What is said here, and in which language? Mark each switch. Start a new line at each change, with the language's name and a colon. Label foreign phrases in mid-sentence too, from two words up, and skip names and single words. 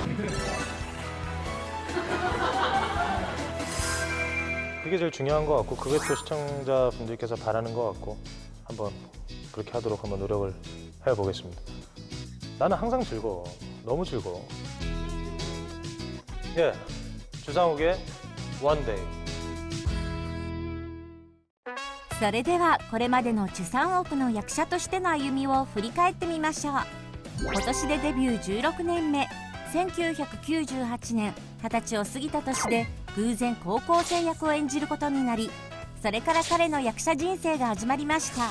Korean: 그게 제일 중요한 것 같고 그게 또 시청자분들께서 바라는 것 같고 한번 그렇게 하도록 한번 노력을 해보겠습니다. 나는 항상 즐거워. 너무 즐거워. 예, 주상욱의 One Day.
Japanese: それではこれまでのチュサンオクの役者としての歩みを振り返ってみましょう。今年でデビュー16年目、1998年20歳を過ぎた年で偶然高校生役を演じることになり、それから彼の役者人生が始まりました。